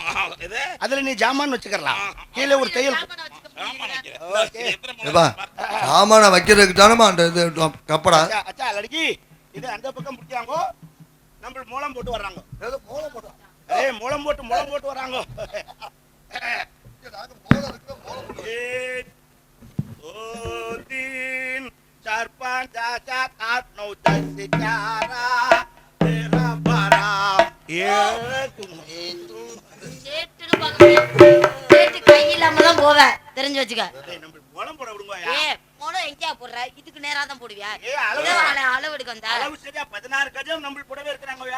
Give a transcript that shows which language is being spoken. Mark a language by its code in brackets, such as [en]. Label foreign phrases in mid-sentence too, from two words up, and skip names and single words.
[ta] இது அதுல நீ ஜாமான் வச்சுக்கலாம். கீழே ஒரு தையல். ஏப்பா சாமான வைக்கிறதுக்கு தானமா அந்த இது கப்படா. [hi] अच्छा लड़की [ta] இது அந்த பக்கம் புடிச்சாங்க. நம்ம மூலம் போட்டு வர்றாங்க. மூலம் போட்டு. ஏய் மூலம் போட்டு வர்றாங்க. [hi] एक दो तीन चार पाँच सात आठ नौ 10 11 13 [ta] சேட்டு கை இல்லாம தான் போவேன், தெரிஞ்சு வச்சுக்க. நம்ம மூலம் போட விடுங்க. மொளம் எங்கயா போடுற? இதுக்கு நேரா தான் போடுவியா? அளவு எடுக்க வந்தா அளவு சரியா 16 கஜம் நம்ம புடவை இருக்கறாங்கயா.